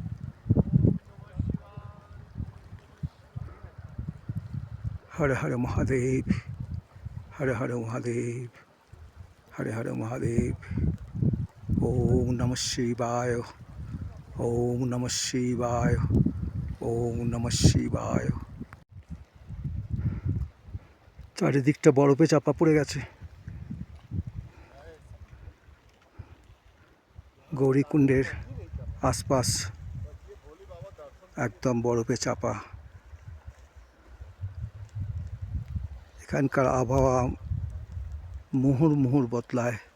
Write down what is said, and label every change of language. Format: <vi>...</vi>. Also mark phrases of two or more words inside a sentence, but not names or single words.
<sa>হর হর মহাদেব, হর হর মহাদেব, হর হর মহাদেব। ওম নমঃ শিবায়, ওম নমঃ শিবায়, ওম নমঃ শিবায়।</sa> <bn>চারিদিকটা বরফে চাপা পড়ে গেছে। গৌরীকুণ্ডের আশপাশ একদম বরফে চাপা। এখানকার আবহাওয়া মুহুর্মুহুর বদলায়।</bn>